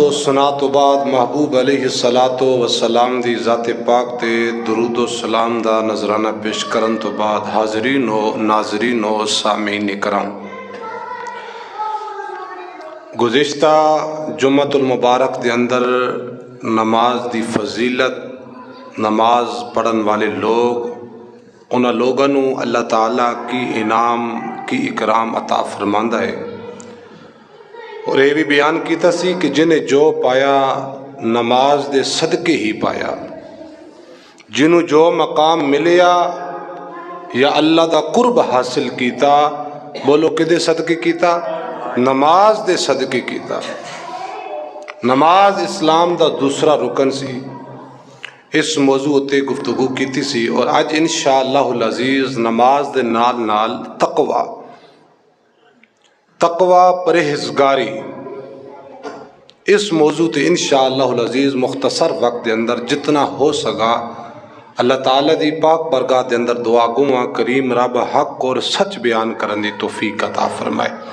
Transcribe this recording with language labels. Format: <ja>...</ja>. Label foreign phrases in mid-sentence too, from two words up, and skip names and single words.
<pa>و ثنا تو بعد محبوب</pa> <ar>علیہ الصلاۃ والسلام</ar> <pa>دی ذات پاک تے درود و سلام دا نذرانہ پیش کرن تو بعد حاضرین و ناظرین و سامعین کرام گزشتہ جمعۃ المبارک دے اندر نماز دی فضیلت نماز پڑھن والے لوگ انہاں لوگاں نوں اللہ تعالیٰ کی انعام کی اکرام عطا فرماندا ہے اور یہ بھی بیان کیتا سی کہ جنہیں جو پایا نماز دے صدقے ہی پایا جنہوں جو مقام ملیا یا اللہ دا قرب حاصل کیتا بولو کدے صدقے کیتا نماز دے صدقے کیتا نماز اسلام دا دوسرا رکن سی اس موضوع تے گفتگو کیتی سی اور اج</pa> <ar>انشاءاللہ العزیز</ar> <pa>نماز دے نال نال تقوی پرہیزگاری اس موضوع تے</pa> <ar>انشاءاللہ العزیز</ar> <pa>مختصر وقت دے اندر جتنا ہو سکا اللہ تعالیٰ دی پاک برگاہ دے اندر دعا گواں کریم رب حق اور سچ بیان کرن دی توفیق عطا فرمائے۔</pa>